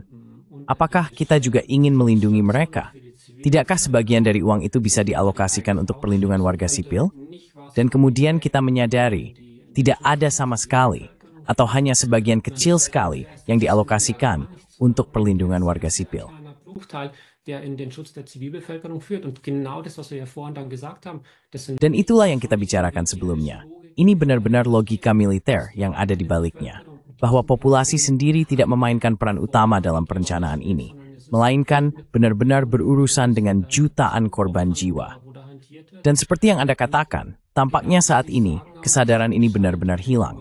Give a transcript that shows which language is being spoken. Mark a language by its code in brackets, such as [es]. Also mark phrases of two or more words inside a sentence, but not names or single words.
[id] Apakah kita juga ingin melindungi mereka? Tidakkah sebagian dari uang itu bisa dialokasikan untuk perlindungan warga sipil? Dan kemudian kita menyadari, tidak ada sama sekali, atau hanya sebagian kecil sekali yang dialokasikan untuk perlindungan warga sipil. [de] Der in den Schutz der Zivilbevölkerung führt. Und genau das, was wir ja vorhin dann gesagt haben, das sind... [id] Dan itulah yang kita bicarakan sebelumnya. Ini benar-benar logika militer yang ada di baliknya. Bahwa populasi sendiri tidak memainkan peran utama dalam perencanaan ini, melainkan benar-benar berurusan dengan jutaan korban jiwa. Dan seperti yang Anda katakan, tampaknya saat ini, kesadaran ini benar-benar hilang.